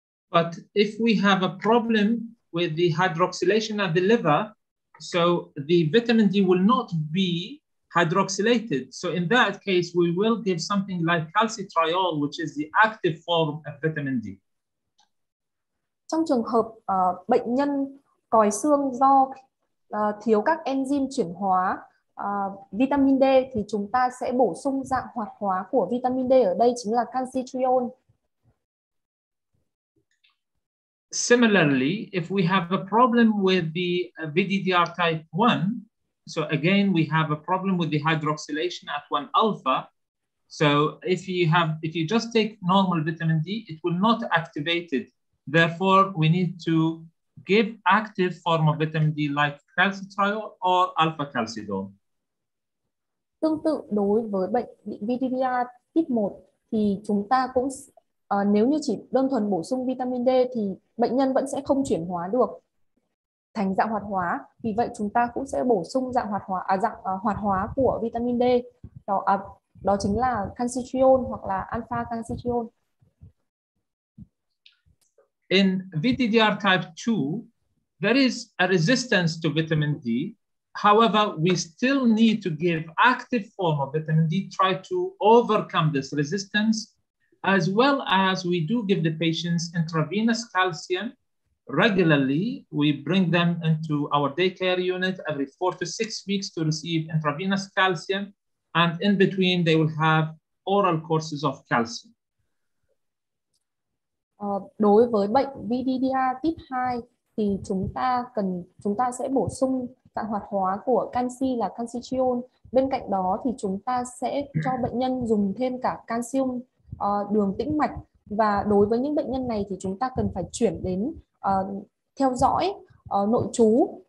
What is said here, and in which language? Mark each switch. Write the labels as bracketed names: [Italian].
[English] But if we have a problem with the hydroxylation of the liver, so the vitamin D will not be hydroxylated. So in that case, we will give something like calcitriol, which is the active form of vitamin D. [Vietnamese] Trong trường hợp bệnh nhân còi xương do thiếu các enzyme chuyển hóa vitamin D thì chúng ta sẽ bổ sung dạng hoạt hóa của vitamin D, ở đây chính là calcitriol. [English] Similarly, if we have a problem with the VDDR type 1, So again, we have a problem with the hydroxylation at 1 alpha. So if you just take normal vitamin D, it will not activate it. Therefore, we need to give active form of vitamin D like calcitriol or alpha calcidol. [Vietnamese] Tương tự đối với bệnh bị VDDR type 1 thì chúng ta cũng nếu như chỉ đơn thuần bổ sung vitamin D thì bệnh nhân vẫn sẽ không chuyển hóa được thành dạng hoạt hóa. Vì vậy chúng ta cũng sẽ bổ sung dạng hoạt hóa của vitamin D. Đó chính là calcitriol hoặc là alpha calcitriol. [English] In VDDR type 2, there is a resistance to vitamin D. However, we still need to give active form of vitamin D, try to overcome this resistance, as well as we do give the patients intravenous calcium regularly. We bring them into our daycare unit every 4 to 6 weeks to receive intravenous calcium, and in between they will have oral courses of calcium. [Vietnamese] Đối với bệnh VDDR type 2 thì chúng ta sẽ bổ sung dạng hoạt hóa của canxi là calcitriol. Bên cạnh đó thì chúng ta sẽ cho bệnh nhân dùng thêm cả calcium đường tĩnh mạch, và đối với những bệnh nhân này thì chúng ta cần phải chuyển đến theo dõi nội trú.